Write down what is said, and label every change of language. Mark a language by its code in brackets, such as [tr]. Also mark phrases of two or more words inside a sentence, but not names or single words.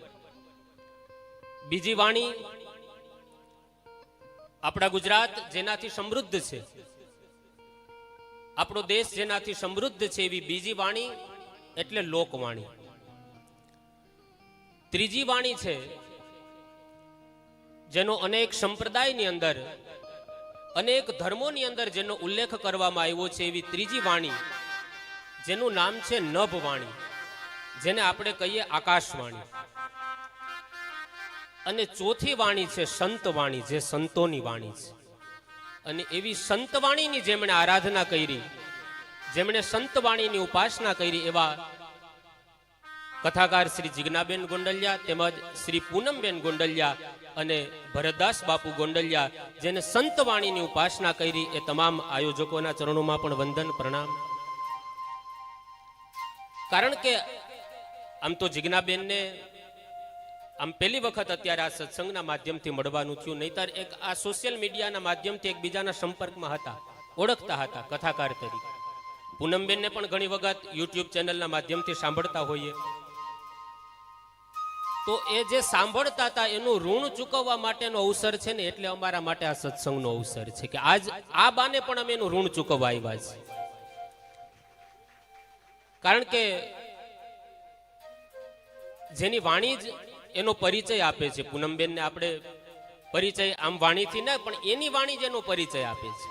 [gu] બીજી વાણી અપના ગુજરાત જેનાથી સમૃદ્ધ છે, આપણો દેશ જેનાથી સમૃદ્ધ છે એવી બીજી વાણી એટલે લોકવાણી। ત્રીજી વાણી છે જેનો અનેક સંપ્રદાયની અંદર અનેક ધર્મોની અંદર જેનો ઉલ્લેખ કરવામાં આવ્યો છે એવી ત્રીજી વાણી જેનું નામ છે નભવાણી, જેને આપણે કહીએ આકાશવાણી। અને ચોથી વાણી છે સંતવાણી જે સંતોની વાણી છે। અને એવી સંતવાણીની જેમણે આરાધના કરી, જેમણે સંતવાણીની ઉપાસના કરી એવા કથાકાર શ્રી જિગ્નાબેન ગોંડલિયા તેમજ શ્રી પૂનમબેન ગોંડલિયા અને ભરતદાસ બાપુ ગોંડલિયા જેને સંતવાણીની ઉપાસના કરી એ તમામ આયોજકોના ચરણોમાં પણ વંદન પ્રણામ। કારણ કે આમ તો જિગ્નાબેન ને આમ પહેલી વખત અત્યારે આ સત્સંગના માધ્યમથી મળવાનું થયું, નહીતર એક આ સોશિયલ મીડિયાના માધ્યમથી એકબીજાના સંપર્કમાં હતા, ઓળખતા હતા કથાકાર તરીકે। પૂનમબેનને પણ ઘણી વખત યૂટ્યૂબ ચેનલના માધ્યમથી સાંભળતા હોઈએ તો એ જે સાંભળતા હતા એનું ઋણ ચૂકવવા માટેનો અવસર છે ને એટલે અમારા માટે આ સત્સંગનો અવસર છે કે આજ આ બાને પણ અમે એનું ઋણ ચૂકવવા આવ્યા છે। કારણ કે જેની વાણી જ એનો પરિચય આપે છે. પૂનમબેનને આપણે પરિચય આમ વાણીથી ન, પણ એની વાણી જ એનો પરિચય આપે છે.